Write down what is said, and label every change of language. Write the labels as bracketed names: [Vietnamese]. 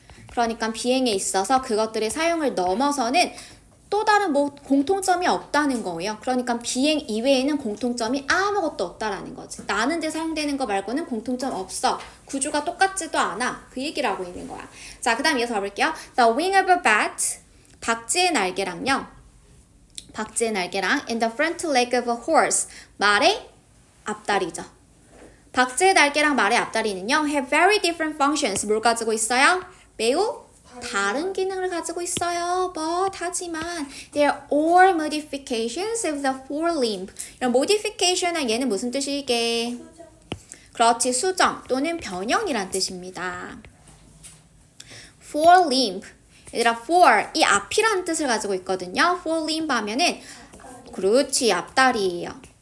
[Korean] 그러니까 비행에 있어서 그것들의 사용을 넘어서는 또 다른 공통점이 없다는 거예요. 그러니까 비행 이외에는 공통점이 아무것도 없다라는 거지. 나는데 사용되는 거 말고는 공통점 없어. 구조가 똑같지도 않아. 그 얘기를 하고 있는 거야. 자, 그 다음 이어서 가볼게요. [English] The wing of a bat. 박쥐의 날개랑요. 박쥐의 날개랑 and the front leg of a horse. [Korean] 말의 앞다리죠. 박쥐의 날개랑 말의 앞다리는요. [English] have very different functions. [Korean] 뭘 가지고 있어요? 매우 다른 기능을 가지고 있어요. [English] But 하지만 they are all modifications of the forelimb. [Korean] 이런 modification은 얘는 무슨 뜻이게? 그렇지, 수정 또는 변형이란 뜻입니다. [English] forelimb. [Korean] 얘들아, for 이 앞이라는 뜻을 가지고 있거든요. forelimb 하면은 그렇지, 앞다리예요.